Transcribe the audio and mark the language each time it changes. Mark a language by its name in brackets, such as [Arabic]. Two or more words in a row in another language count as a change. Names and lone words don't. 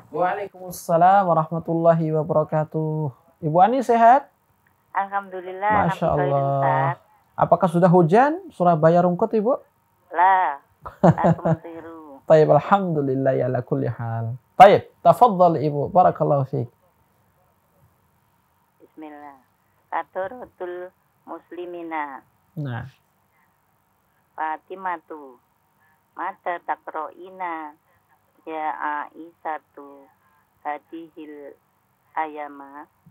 [Arabic] وعليكم السلام ورحمة الله وبركاته. [Indonesian] Ibu Ani sehat? [Arabic] Alhamdulillah. ما شاء الله. [Indonesian] Apakah sudah hujan Surabaya Rungkut Ibu? Lah, aku tiru. [Arabic] طيب، الحمد لله على كل حال. طيب، تفضل Ibu, بارك الله فيك. Bismillah. حضرات المسلمين. [Indonesian] Nah. [Arabic] Fatimatu. متى تقرئين يا عائشة هذه الأيام.